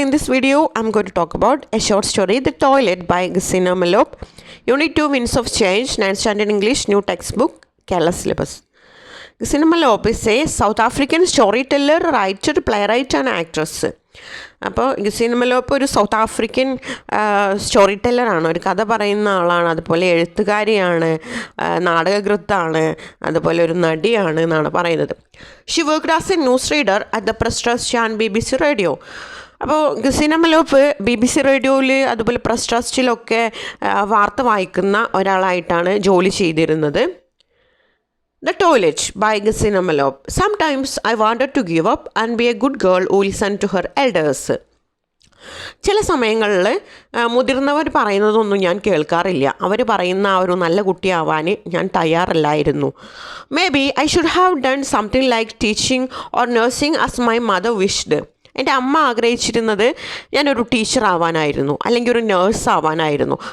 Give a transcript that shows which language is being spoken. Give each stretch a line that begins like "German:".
English: In this video, I'm going to talk about a short story, The Toilet by Gesina Malop, Unit 2, Winds of Change, 9th Standard English, New Textbook, Kerala Syllabus. Gesina Malop is a South African storyteller, writer, playwright and actress.
Malayalam: അപ്പോൾ ഗസീന മലോപ്പ് ഒരു south African story ടെല്ലറാണ്, ഒരു കഥ പറയുന്ന ആളാണ്, അതുപോലെ എഴുത്തുകാരിയാണ്, നാടകകൃത്താണ്, അതുപോലെ ഒരു നടിയാണ് എന്നാണ് പറയുന്നത്.
English: She worked as a news reader at the press trust and BBC radio.
Malayalam: അപ്പോൾ ഗസീന മലോപ്പ് BBC റേഡിയോയിൽ അതുപോലെ പ്രസ് ട്രസ്റ്റിലൊക്കെ വാർത്ത വായിക്കുന്ന ഒരാളായിട്ടാണ് ജോലി ചെയ്തിരുന്നത്.
English: The Toilet by Gesina Malop. Sometimes I wanted to give up and be a good girl who listened to her elders.
Malayalam: ചില സമയങ്ങളിൽ മുതിർന്നവർ പറയുന്നതൊന്നും ഞാൻ കേൾക്കാറില്ല. അവർ പറയുന്ന ആ ഒരു നല്ല കുട്ടിയാവാൻ ഞാൻ തയ്യാറല്ലായിരുന്നു.
English: Maybe I should have done something like teaching or nursing as my mother wished.
Malayalam: എൻ്റെ അമ്മ ആഗ്രഹിച്ചിരുന്നത് ഞാനൊരു ടീച്ചർ ആവാനായിരുന്നു, അല്ലെങ്കിൽ ഒരു നേഴ്സ് ആവാനായിരുന്നു.